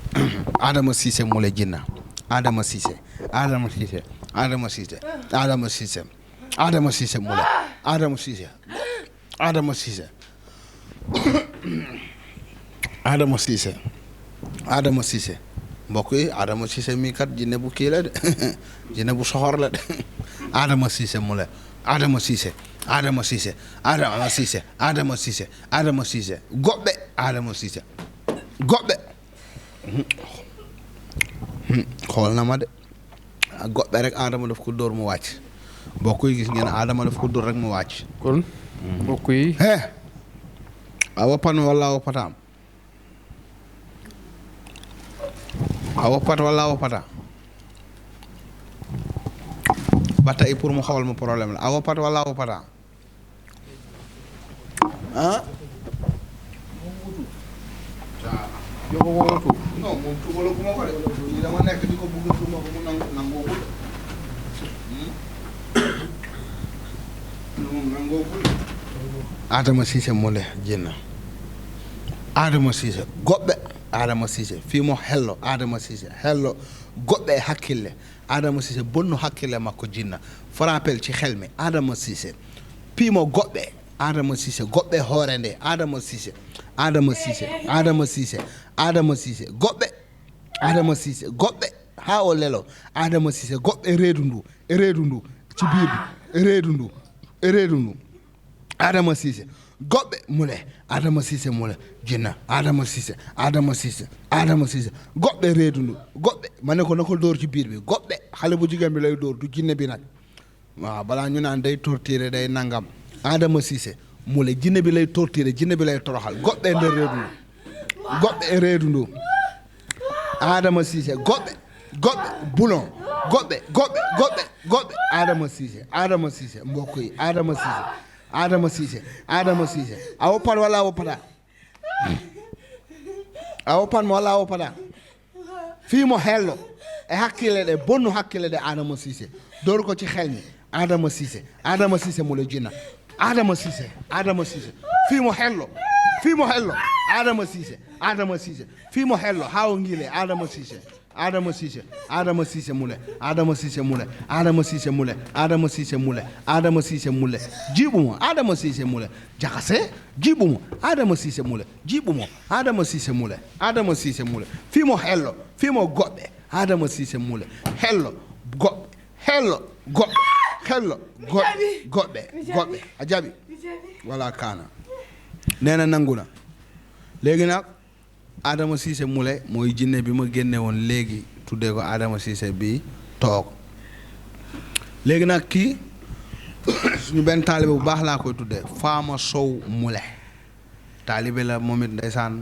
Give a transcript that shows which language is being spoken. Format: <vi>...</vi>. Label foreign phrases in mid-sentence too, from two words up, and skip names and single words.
<wo>Adama Cissé Moulé Jinna Adama Cissé Adama Cissé Adama Cissé Adama Cissé Adama Cissé Moulé Adama Cissé Adama Cissé Adama Cissé Adama Cissé mbokk yi Adama Cissé mii kat jinne bu kii la de jinne bu soxor la de Adama Cissé Moulé Adama Cissé Adama Cissé Adama Cissé Adama Cissé Adama Cissé goɓɓe Adama Cissé goɓɓe xool na ma de goɓɓe rek Adama daf ko dóor mu wàcc mbokk yi gis ngeen Adama daf ko dóor rek mu wàcc kon mbokk yi</wo> <ff>a woppan walla a woppataam a woppat walla a woppata</ff> <wo>ba tey pour mu xawal ma problème la</wo> <ff>a woppat walla a woppata ah</ff> <wo>yow ko woo tuub non moom tuubala ku ma ko de lii dama nekk di ko bugg tuuma ko mu nangoogul nangoogul Adama Cissé Moulé Jinna Adama Cissé goɓɓe Adama Cissé</wo> <ff>fii hello</ff> <wo>Adama Cissé</wo> <ff>hello goɓɓe e hakkille</ff> <wo>Adama Cissé</wo> <ff>bonnu hakkille makko jinna</ff> <wo>frappel ci xel mi</wo> <ff>Adama Cissé piimo goɓɓe Adama Cissé goɓɓe hoore nde Adama Cissé Adama Cissé Adama Cissé Adama Cissé goɓɓe Adama Cissé goɓɓe haa o lelo Adama Cissé goɓɓe e reedu ndu</ff> <wo>ci biir bi</wo> <ff>e reedu ndu Adama Cissé goɓɓe Moulé Adama</ff> <wo>Cissé Moulé jinna Adama Cissé Adama Cissé Adama Cissé</wo> <ff>goɓɓe reedu ndu goɓɓe</ff> <wo>ma ne ko na ko dóor ci biir bi goɓɓe xale bu jigéen bi lay dóor du jinne bi nag waaw balaa ñu naan day torturer day nangam Adama Cissé Moulé jinne bi lay torturer jinne bi lay toroxal</wo> <ff>goɓɓe e nder reedu ndu goɓɓe e reedu ndu</ff> <wo>Adama Cissé goɓɓe boulon</wo> <ff>goɓɓe Adama Cissé</ff> <wo>mbokk yi</wo> <ff>Adama Cissé a woppan walla a woppata a woppan mo walla a woppata fii mo hello e hakkille ɗe bonnu hakkille ɗe Adama Cissé</ff> <wo>dóor ko ci xel mi</wo> <ff>Adama Cissé Moulé Jinna Adama Cissé fii mo hello Adama Cissé fii mo hello haa o ngiile Adama Cissé Moulé jiiɓumo Adama Cissé Moulé jakase jiiɓumo Adama Cissé Moulé jiiɓumo Adama Cissé Moulé fimo hello fimo goɓɓe Adama Cissé Moulé hello goɓɓe a jaɓi wala kaana</ff> <wo>neena nanguna léegi nag</wo> <ff>Adama Cissé Moulé</ff> <wo>mooy jinne bi ma génne woon léegi tuddee ko Adama Cissé bi toog léegi nag kii suñu benn taalibe bu baax laa koy tuddee Fama Sow Moulé taalibe la moom it ndeysaan</wo>